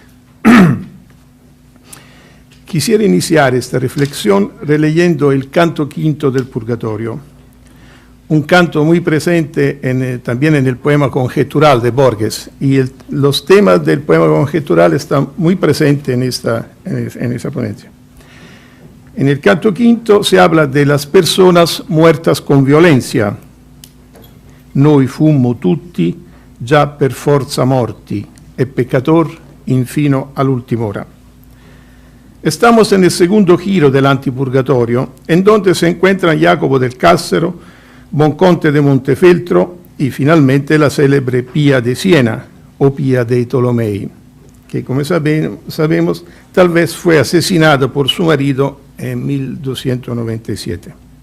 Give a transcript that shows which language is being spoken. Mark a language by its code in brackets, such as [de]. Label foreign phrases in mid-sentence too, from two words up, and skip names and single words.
[es] Quisiera iniciar esta reflexión releyendo el canto quinto del Purgatorio, un canto muy presente también en el poema conjetural de Borges, y los temas del poema conjetural están muy presentes en esa ponencia. En el canto quinto se habla de las personas muertas con violencia. [it] Noi fummo tutti già per forza morti, e peccator infino all'ultima hora. [es] Estamos en el segundo giro del antipurgatorio, en donde se encuentran Jacopo del Cassero, Bonconte de Montefeltro y finalmente la célebre Pía de Siena, o Pía de Tolomei, que como sabemos tal vez fue asesinada por su marido en 1297.